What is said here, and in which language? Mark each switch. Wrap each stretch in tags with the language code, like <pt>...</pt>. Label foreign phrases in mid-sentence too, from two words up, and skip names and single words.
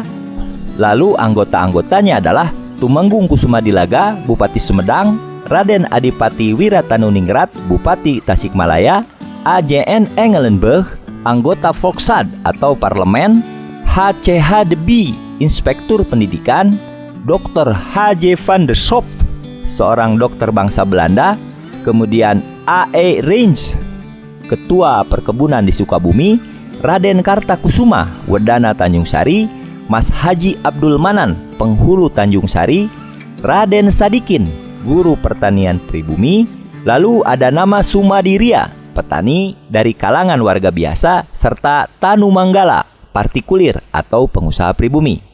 <id>Lalu anggota-anggotanya adalah Tumenggung Kusumadilaga, Bupati Sumedang, Raden Adipati Wiratanuningrat, Bupati Tasikmalaya, A.J.N. Engelenburg, anggota Volksraad atau Parlemen, H.C.H. de Bie, Inspektur Pendidikan, Dr. H.J. van der Schop, seorang dokter bangsa Belanda, kemudian A.E. Range, Ketua Perkebunan di Sukabumi, Raden Kartakusuma, Wedana Tanjung Sari, Mas Haji Abdul Manan, Penghulu Tanjung Sari, Raden Sadikin, Guru Pertanian Pribumi, lalu ada nama Sumadiria, petani dari kalangan warga biasa, serta Tanu Manggala, partikulir atau pengusaha pribumi.</id>